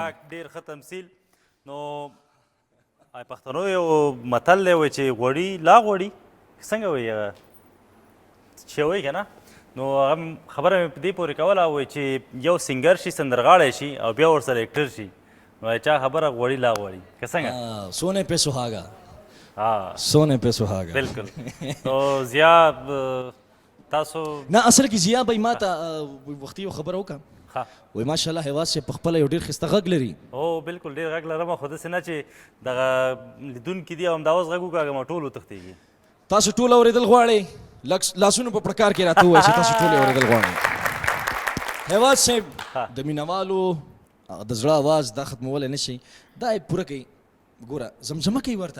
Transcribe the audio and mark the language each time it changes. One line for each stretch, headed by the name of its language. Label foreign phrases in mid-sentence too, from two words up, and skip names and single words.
Pashto: غږ ډېر ښه تمثیل نو پښتنو یو متل دی وایي چې غوړي لا غوړي څنګه وایي هغه چې وایي که نه نو هغه خبره مې په دې پورې کوله وایي چې یو سینګر شي سندرغاړی شي او بیا ورسره اکټر شي نو چا خبره غوړي لا غوړي که څنګه
Urdu: سونے پہ سہاگہ
Pashto: ها
Urdu: سونے پہ سہاگہ
Pashto: بالکل نو ضیا تاسو نه اصل کې ضیا بھائی ما ته وختي یو خبره وکړه ها وای ماشاءالله هیواد سے په خپله یو ډېر ښایسته غږ لري او بالکل ډېر غږ لرم خو داسې نه چې دغه لیدونکي دي او همدا اوس غږ وکړه ما ټول وتښتېږي تاسو ټول اورېدل غواړئ لاسونو په پړکار کې راته ووایئ چې تاسو ټول یې اورېدل غواړئ هیواد صاحب د مینوالو د زړه اواز دا ختمولی نه شي دا یې پوره کوي ګوره زمزمه کوي ورته